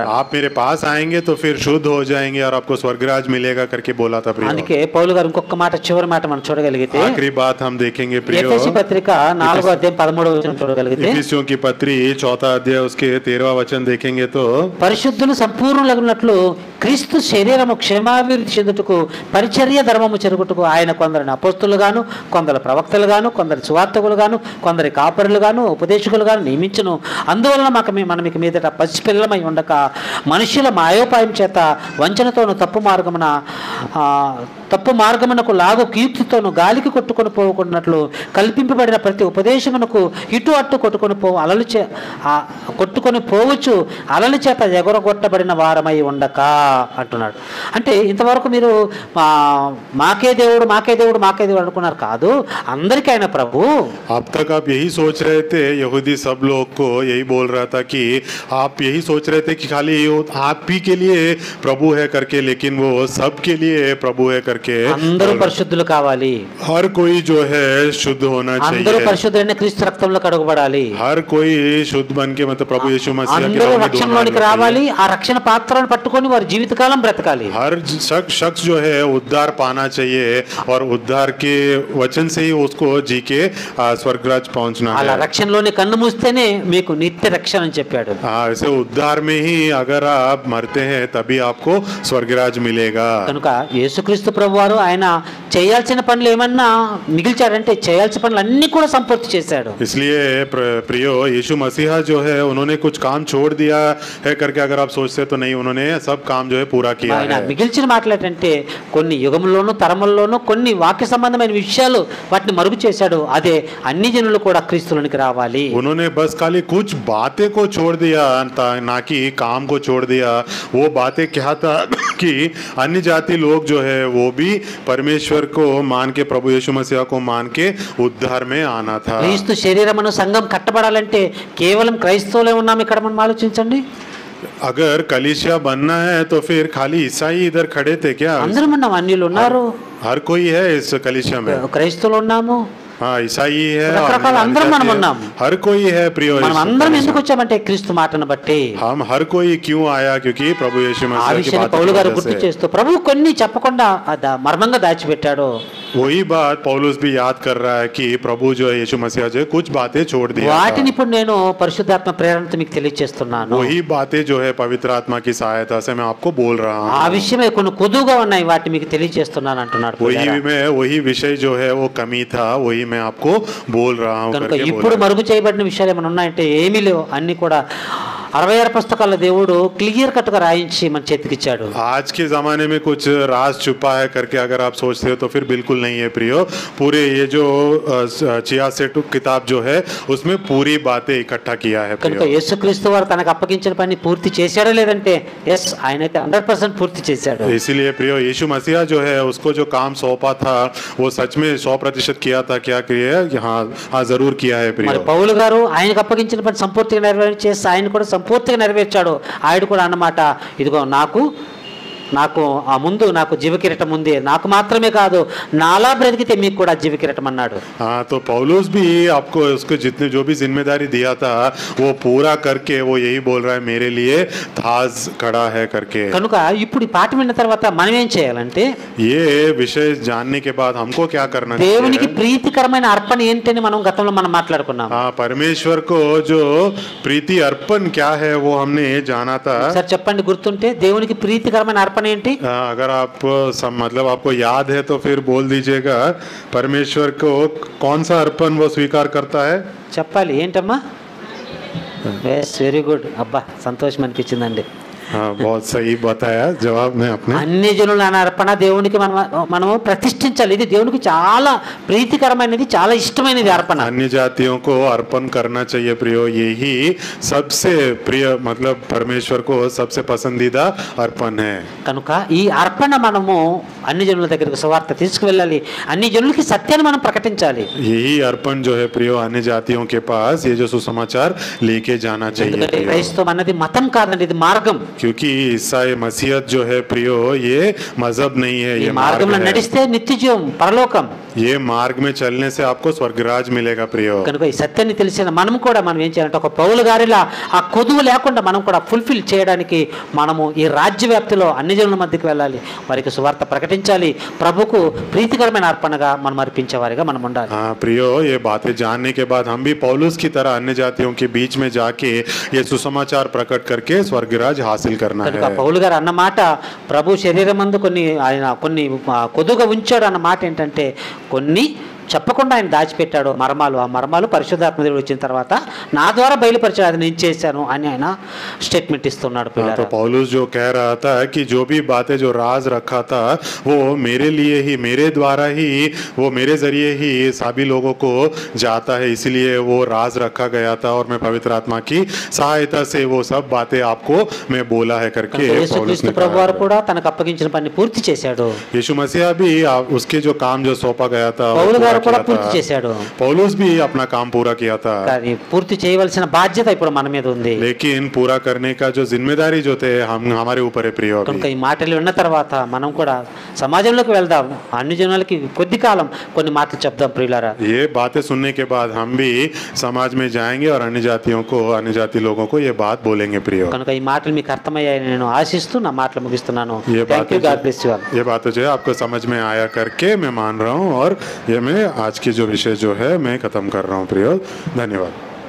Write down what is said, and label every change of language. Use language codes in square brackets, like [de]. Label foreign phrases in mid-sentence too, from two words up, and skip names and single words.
[hi] आप मेरे पाస్ आएंगे तो फिर शुद्ध हो जाएंगे और आपको स्वर्गराज मिलेगा करके बोला था प्रियो. [te] అందుకే పౌలు గారు ఇంకొక మాట, చివరి మాట మనం చూడగలిగితే [hi] आखिरी बात हम देखेंगे प्रियो. [te] ఎఫెసీ పత్రిక 4వ అధ్యాయం 13వ వచనం చూడగలిగితే, [hi] इफिसियों की पत्री 4वां अध्याय उसके 13वां वचन देखेंगे तो, [te] పరిశుద్ధులు సంపూర్ణులగునట్లు క్రీస్తు శరీరము క్షేమాభివృద్ధి చెందుటకు పరిచర్య ధర్మము చెరుగుటకు ఆయన కొందరిని అపోస్తులుగాను, కొందరు ప్రవక్తలుగాను, కొందరు సువార్తకులుగాను, కొందరి కాపరులుగాను, ఉపదేశకులుగాను నియమించును. అందువలన మనం ఇక మీదట పసిపిల్లమై ఉండక మనుషుల మాయోపాయం చేత వంచనతోను తప్పు మార్గమునకు లాగు కీర్తితోను గాలికి కొట్టుకొని పోకున్నట్లు కల్పింపబడిన ప్రతి ఉపదేశమును వరకు ఇటు అటు కొట్టుకొని పోవచ్చు అలల చేత ఎగరగొట్టబడిన వారమై ఉండక అంటున్నాడు. అంటే ఇంతవరకు మీరు మాకే దేవుడు అనుకున్నారు కాదు, అందరికీ ఆయన ప్రభు. [hi] अब तक आप यही सोच रहे थे, यहूदी सब लोग को यही बोल रहा था कि आप यही सोच रहे थे कि खाली आप ही के लिए प्रभु है करके, लेकिन वो सब के लिए प्रभु है करके. [te] అందరూ పరిశుద్ధులు కావాలి, [hi] हर कोई जो है शुद्ध होना [te] అందరూ [hi] चाहिए, [te] పరిశుద్ధులైన క్రీస్తు రక్తంలో కడగబడాలి, [hi] हर कोई शुद्ध बन के मतलब प्रभु यीशु मसीह के [te] అందరూ [hi] नाम में [te] రక్షణలోనికి రావాలి, ఆ రక్షణ పాత్రను పట్టుకొని వారి జీవితకాలం బ్రతకాలి. [hi] हर शख्स जो है उद्धार पाना चाहिए और उद्धार के वचन से ही उसको जी के स्वर्गराज पहुंचना [te] అలా [hi] है. [te] రక్షణలోని కన్ను మూస్తేనే మీకు నిత్య రక్షణ అని చెప్పాడు. [hi] ऐसे उद्धार में ही अगर आप मरते हैं तभी आपको स्वर्गराज मिलेगा. [te] కనుక యేసుక్రీస్తు ప్రభువారు ఆయన చేయాల్సిన పనులు ఏమన్నా మిగిల్చాడంటే చేయాల్సిన పనులు అన్ని కూడా సంపూర్తి చేశాడు. [hi] इसलिए प्रियो यीशु मसीहा जो है उन्होंने कुछ काम छोड़ दिया है करके अगर आप सोचते तो नहीं, उन्होंने सब काम जो है पूरा किया [te] ఆయన [hi] है. [te] మిగిల్చిన మాటలేంటంటే కొన్ని యుగంలోనూ తరముల్లోనూ కొన్ని వాక్య సంబంధమైన విషయాలు వాటిని మరుగు చేశాడు. అదే అన్ని జనులు కూడా క్రీస్తులోనికి రావాలి. [hi] उन्होंने बस खाली कुछ बातें को छोड़ दिया, ना कि काम को छोड़ दिया. वो बातें क्या था कि अन्य जाति लोग जो है वो भी परमेश्वर को मान के, प्रभु यीशु मसीह को मान के उद्धार में आना था. [te] క్రీస్తు శరీరమును సంఘం కట్టబడాలంటే కేవలం క్రైస్తవులే ఉన్నాం ఇక్కడ మనం ఆలోచించండి. [hi] अगर कलीसिया बनना है तो फिर खाली ईसाई इधर खड़े थे क्या? [te] అందరం ఉన్నాం, అన్యులు ఉన్నారు, [hi] हर कोई है इस कलीसिया में. [te] క్రైస్తవులు ఉన్నాము, [hi] हाँ ईसाई है, [te] రకరకాల అందరం మనం ఉన్నాం. [hi] हर कोई है प्रियो. [te] మనం అందరం ఎందుకు వచ్చామంటే క్రీస్తు మాటను బట్టి. [hi] हम हर कोई क्यों आया? क्योंकि प्रभु यीशु [te] ఆ [hi] मसीह की [te] విషయాన్ని [hi] बात [te] పౌలు గారు [hi] की [te] గుర్తు [hi] वजह से. [te] చేస్తూ ప్రభు కొన్ని చెప్పకుండా మర్మంగా దాచిపెట్టాడు. [hi] वही बात पौलुस भी याद कर रहा है कि प्रभु जो है यीशु मसीह जो है कुछ बातें छोड़ दिया [te] వాటిని [hi] था. [te] ఇప్పుడు నేను పరిశుద్ధాత్మ ప్రేరణతో మీకు తెలియజేస్తున్నాను. [hi] वही बातें जो है पवित्र आत्मा की सहायता से मैं आपको बोल रहा [te] ఆ [hi] हूँ. [te] విషయమే కొన్ని కొదువుగా ఉన్నాయి, వాటిని మీకు తెలియజేస్తున్నాను అంటున్నాడు. [hi] वही विषय जो है वो कमी था, वही मैं आपको बोल रहा हूँ [te] కనుక [hi] करके बोल [te] ఇప్పుడు [hi] रहा हूँ. [te] మరుగు చేయబడిన విషయాలు ఏమైనా ఉన్నాయంటే ఏమీ లేవు, అన్ని కూడా 66 పుస్తకాల దేవుడు [en] clear cut [te] గా రాయించి మన చేతికిచ్చాడు. [hi] आज के जमाने में कुछ राज छुपा है करके अगर आप सोचते हो तो फिर बिल्कुल नहीं है प्रियो. पूरे ये जो 66 किताब जो है उसमें पूरी बातें इकट्ठा किया है [te] కనుక [hi] प्रियो. [te] యేసుక్రీస్తు వారు తనకు అప్పగించిన పని పూర్తి చేశాడో లేదంటే ఎస్, ఆయనైతే 100% పూర్తి చేశాడు. [hi] इसीलिए प्रियो यीशु मसीह जो है उसको जो काम सौंपा था वो सच में 100% किया था. क्या किया? हाँ जरूर किया है [te] మరి [hi] प्रियो. [te] పౌలు గారు ఆయనకు అప్పగించిన పని సంపూర్తిగా నెరవేర్చేసి ఆయన కూడా సంపూర్తిగా నెరవేర్చాడు. ఆయన కూడా అన్నమాట, ఇదిగో నాకు ఆ ముందు నాకు జీవకిరీటం ఉంది, నాకు మాత్రమే కాదు నాలా బ్రతికితే మీకు కూడా జీవకిరీటం అన్నాడు. [hi] हाँ तो पौलुस भी आपको उसको जितने जो भी जिम्मेदारी दिया था वो पूरा करके वो यही बोल रहा है मेरे लिए थाज खड़ा है करके. [te] కనుక ఇప్పుడు ఈ పాట విన్న తర్వాత మనం ఏం చేయాలంటే [hi] ये विषय जानने के बाद हमको क्या करना [te] దేవునికి [hi] चाहिए? [te] ప్రీతికరమైన అర్పణ ఏంటని మనం గతంలో మనం మాట్లాడుకున్నాం. [hi] हाँ परमेश्वर को जो प्रीति अर्पण क्या है वो हमने जाना था. [te] సార్ చెప్పండి, గుర్తుంటే దేవునికి ప్రీతికరమైన అర్పణ ఏంటి? [hi] अगर आप मतलब आपको याद है तो फिर बोल दीजिएगा. परमेश्वर को कौन सा अर्पण वो स्वीकार करता है? [te] చెప్పాలి ఏంటమ్మా? [en] yes, very good. [te] అబ్బా సంతోషం అనిపించిందండి. [hi] हाँ बहुत सही बताया जवाब में आपने. [te] అన్ని జనుల అర్పణ దేవునికి మనము ప్రతిష్ఠించాలి. ఇది దేవునికి చాలా ప్రీతికరమైనది, చాలా ఇష్టమైనది అర్పణ. [hi] अन्य जातियों को अर्पण करना चाहिए प्रियो. यही सबसे प्रिय मतलब परमेश्वर को सबसे पसंदीदा अर्पण है. [te] కనుక ఈ అర్పణ మనము అన్ని జనుల దగ్గరికి సువార్త తీసుకువెళ్ళాలి, అన్ని జనులకి సత్యాన్ని మనం ప్రకటించాలి. [hi] यही अर्पण जो है प्रियो अन्य जातियों के पास ये जो सुसमाचार लेके जाना चाहिए [te] ఎందుకంటే [hi] प्रियो. [te] క్రైస్తవం అన్నది మతం కాదండి, ఇది మార్గం. [hi] क्योंकि ईसाई मसीहत जो है प्रियो ये मजहब नहीं है, [te] ఈ [hi] ये मार्ग [te] మార్గంలో [hi] है. [te] నడిస్తే నిత్య జీవం, పరలోకం. [hi] ये मार्ग में चलने से आपको स्वर्गराज मिलेगा प्रियो. [te] కనుక ఈ సత్యాన్ని తెలిసిన మనం కూడా మనం ఏం చేయాలంటే ఒక పౌలు గారిలా ఆ కొదువు లేకుండా మనం కూడా ఫుల్ఫిల్ చేయడానికి మనము ఈ రాజ్య వ్యాప్తిలో అన్ని జనుల మధ్యకి వెళ్ళాలి, వారికి సువార్త ప్రకటించాలి, ప్రభుకు ప్రీతికరమైన అర్పణగా మనం అర్పించే వారిగా మనం ఉండాలి. [hi] हाँ प्रियो ये बातें जानने के बाद हम भी पौलुस की तरह अन्य जातियों के बीच में जाके ये सुसमाचार प्रकट करके स्वर्गराज हासिल करना [te] కనుక [hi] है. [te] పౌలు గారు అన్న మాట, ప్రభు శరీరమందు కొన్ని కొదువుగా ఉంచాడు అన్న మాట ఏంటంటే కొన్ని చెప్పకుండా ఆయన దాచిపెట్టాడు మర్మాలు. ఆ మర్మాలు పరిశుద్ధాత్మ దేవుడు వచ్చిన తర్వాత నా ద్వారా బయలుపరిచాడు, అది నేను చేశాను అని ఆయన స్టేట్మెంట్ ఇస్తున్నాడు [hi] तो [te] పిల్లలు. [hi] पौलुस जो कह रहा था कि जो भी बातें जो राज रखा था वो मेरे लिए ही, मेरे द्वारा ही, वो मेरे जरिए ही सभी लोगों को जाता है, इसलिए वो राज रखा गया था और मैं पवित्र आत्मा की सहायता से वो सब बातें आपको मैं बोला है करके पौलुस [te] యేసుక్రీస్తు [hi] ने [te] ప్రభు [hi] कहा [te] వారు [hi] है। [te] కూడా తనకు అప్పగించిన పని పూర్తి చేశాడు. [hi] यीशु मसीह भी उसके जो काम जो सौंपा गया था वो [te] పౌలు [hi] पूरा [te] గారు కూడా [hi] किया [te] పూర్తి [hi] था। [te] చేశాడు. [hi] पौलुस भी अपना काम पूरा किया था, [te] కానీ పూర్తి చేయవలసిన బాధ్యత ఇప్పుడు మన మీద ఉంది. [hi] लेकिन पूरा करने का जो जिम्मेदारी जो थे हम हमारे ऊपर है प्रिय [te] కనుక [hi] अभी। [te] ఈ మాటలు విన్న తర్వాత మనం కూడా సమాజంలోకి వెళ్దాం, అన్ని జనాలకి కొద్ది కాలం కొన్ని మాటలు చెప్దాం ప్రియులారా. [hi] ये बातें सुनने के बाद हम भी समाज में जाएंगे और अन्य जातियों को, अन्य जाति लोगों को ये बात बोलेंगे प्रिय। [te] కనుక ఈ మాటలు మీకు అర్థమయ్యాయని నేను ఆశిస్తూ నా మాటలు ముగిస్తున్నాను. [hi] ये [en] thank you, God bless you all. [hi] ये बातें जो है आपको समझ में आया करके मैं मान रहा हूँ और ये मैं आज की जो विषय जो है मैं खत्म कर रहा हूँ प्रिय। धन्यवाद।